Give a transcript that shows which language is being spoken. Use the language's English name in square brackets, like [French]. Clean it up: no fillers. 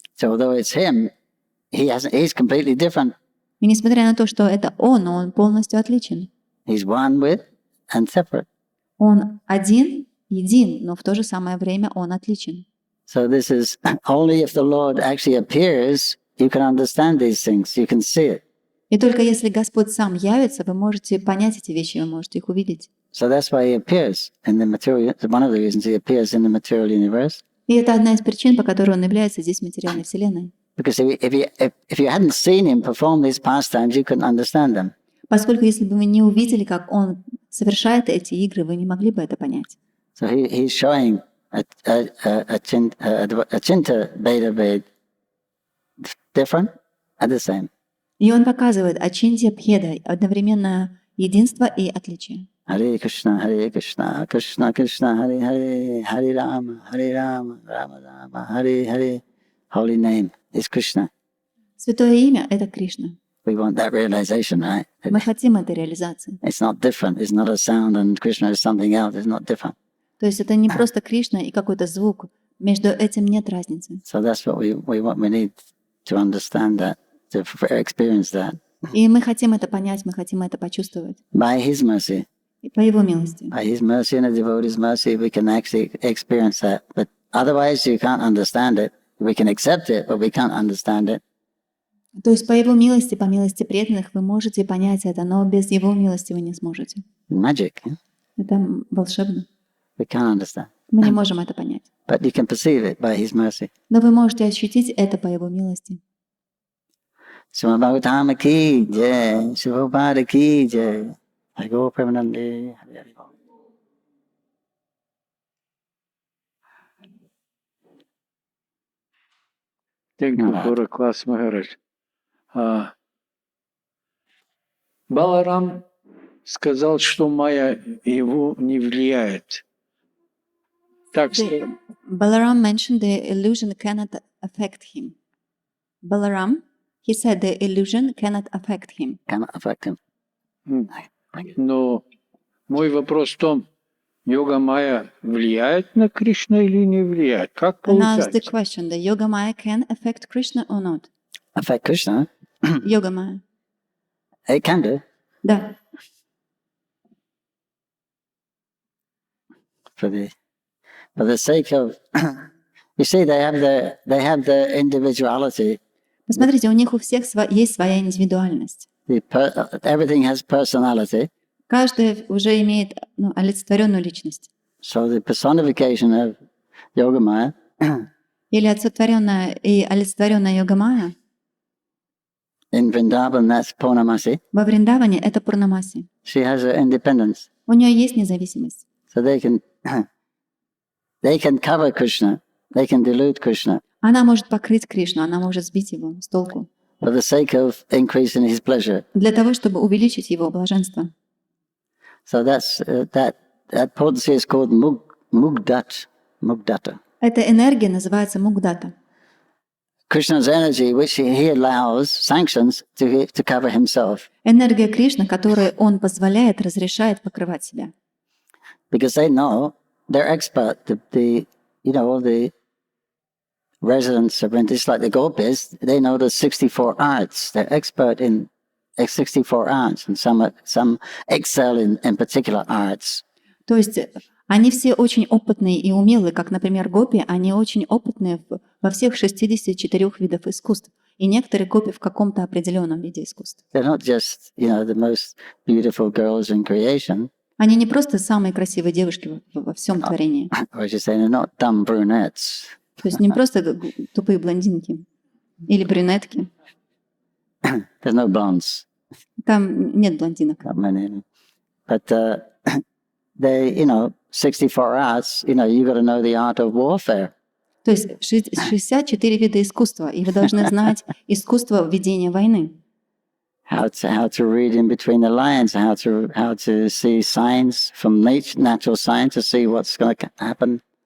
[English] So although it's him, he's completely different. [Russian] И несмотря на то, что это он полностью отличен. [English] He's one with and separate. [Russian] Он един, но в то же самое время он отличен. [English] So this is only if the Lord actually appears, you can understand these things, you can see it. [Russian] И только если Господь сам явится, вы можете понять эти вещи, вы можете их увидеть. [English] So that's why he appears in the material. One of the reasons he appears in the material universe. [Russian] И это одна из причин, по которой он является здесь в материальной вселенной. [English] Because if you hadn't seen him perform these pastimes, you couldn't understand them. [Russian] Поскольку если бы вы не увидели, как он совершает эти игры, вы не могли бы это понять. [English] So he's showing a Chinta Veda Ved different and the same. [Russian] И он показывает ачинтья бхеда, одновременно единство и отличие. [Sanskrit] Hare Krishna, Krishna Krishna, Hare Hare, Hare Rama, Rama Rama, Hare Hare. [English] Holy name is Krishna. [Russian] Святое имя — это Кришна. [English] We want that realization, right? [Russian] Мы хотим этой реализации. [English] It's not different. It's not a sound and Krishna is something else. It's not different. [Russian] То есть это не просто Кришна и какой-то звук. Между этим нет разницы. [English] So that's what we need to understand that, to experience that. [Russian] И мы хотим это понять, мы хотим это почувствовать. [English] By His mercy. [Russian] И по Его милости. [English] By His mercy and the devotee's mercy, we can actually experience that. But otherwise, you can't understand it. We can accept it, but we can't understand it. [Russian] То есть по Его милости, по милости преданных вы можете понять это, но без Его милости вы не сможете. [English] Magic. Yeah? [Russian] Это волшебно. [English] We can't understand. [Russian] Мы не можем это понять. [English] But you can perceive it by His mercy. [Russian] Но вы можете ощутить это по Его милости. [Hindi] Shrimad Bhagavatam ki jai, Shivabhada ki jai. [English] I go permanently. Thank you for a class, Maharaj. [Russian] Баларам сказал, что майя его не влияет. Так что... [English] Balaram mentioned the illusion cannot affect him. Balaram, he said the illusion cannot affect him. Cannot affect him. [Russian] Но мой вопрос в том, йога майя влияет на Кришну или не влияет? Как [English] And now the [Russian] получается? [English] question, the Yoga Maya can affect Krishna or not? Affect Krishna? Yoga Maya. It can do. [Russian] Да. [English] For the sake of, you see, they have the individuality. [Russian] Посмотрите, у них у всех есть своя индивидуальность. [English] Everything has personality. [Russian] Каждый уже имеет олицетворенную личность. [English] So the personification of Yogamaya [Russian] Или олицетворенная Йогамая [English] in Vrindavan, that's Purnamasi. [Russian] во Вриндаване — это Пурнамаси. [English] She has her independence. [Russian] У нее есть независимость. [English] So they can cover Krishna. They can delude Krishna [Russian] Она может покрыть Кришну, она может сбить его с толку. [English] for the sake of increasing his pleasure. [Russian] Для того, чтобы увеличить его блаженство. [English] So that's that potency is called mugdat. Mugdata. [Russian] Эта энергия называется мугдата. [English] Krishna's energy, which he allows, sanctions to cover himself. [Russian] Энергия Кришны, которой он позволяет, разрешает покрывать себя. [English] Because they know, they're expert, all the residents of India, like the gopis, they know the 64 arts. They're expert in 64 arts, and some excel in particular arts. [Russian] То есть они все очень опытные и умелые, как, например, гопи, они очень опытные во всех 64 видах искусств. И некоторые гопи в каком-то определенном виде искусств. [English] They're not just, the most beautiful girls in creation. [Russian] Они не просто самые красивые девушки во всем творении. [English] Or as you say, they're not dumb brunettes. [Russian] То есть не просто тупые блондинки или брюнетки. [English] There's no blondes. [Russian] Там нет блондинок. [English] Not many. But they, 64 arts, you got to know the art of warfare. [Russian] То есть 64 вида искусства, и вы должны знать искусство ведения войны. [English] How to read in between the lines, how to see signs from natural science to see what's going to happen.